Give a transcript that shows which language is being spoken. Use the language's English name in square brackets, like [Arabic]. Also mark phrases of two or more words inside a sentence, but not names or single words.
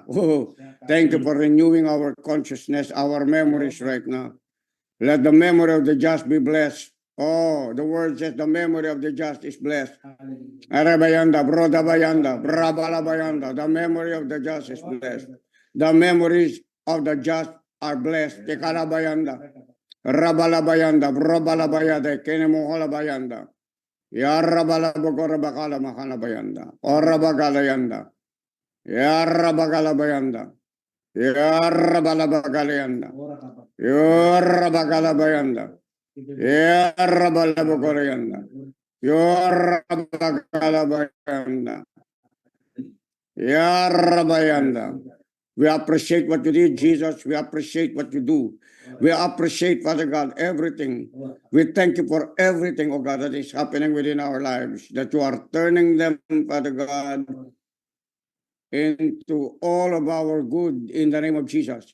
[English] Oh, thank you for renewing our consciousness, our memories right now. Let the memory of the just be blessed. Oh, the word says the memory of the just is blessed. Arabayanda, Brodabayanda, Brabalabayanda, the memory of the just is blessed. The memories of the just are blessed. Tekalabayanda, Rabalabayanda, Brobalabayada, Kenemoholabayanda. Yarabalabakorabakala Mahalabayanda, Orabagalayanda, Yarabagalabayanda, Yarabalabaгаlayanda, Yarabagalabayanda, Yarabalabakorayanda, Yarabagalabayanda, Yarabayanda. We appreciate what you did, Jesus. We appreciate what you do. We appreciate, Father God, everything. We thank you for everything, oh God, that is happening within our lives, that you are turning them, Father God, into all of our good in the name of Jesus.